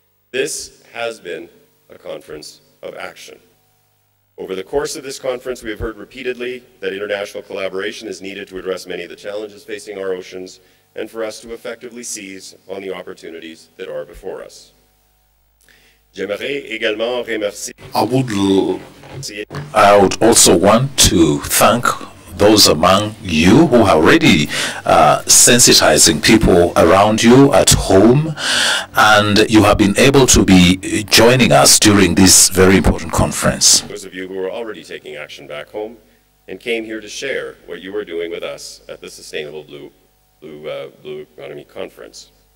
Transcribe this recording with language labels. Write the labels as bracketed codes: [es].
[en] This has been a conference of action. Over the course of this conference, we have heard repeatedly that international collaboration is needed to address many of the challenges facing our oceans and for us to effectively seize on the opportunities that are before us. [fr] J'aimerais également remercier. [en] I would also want to thank those among you who are already sensitizing people around you at home, and you have been able to be joining us during this very important conference. Those of you who are already taking action back home and came here to share what you are doing with us at the Sustainable Blue Economy Conference.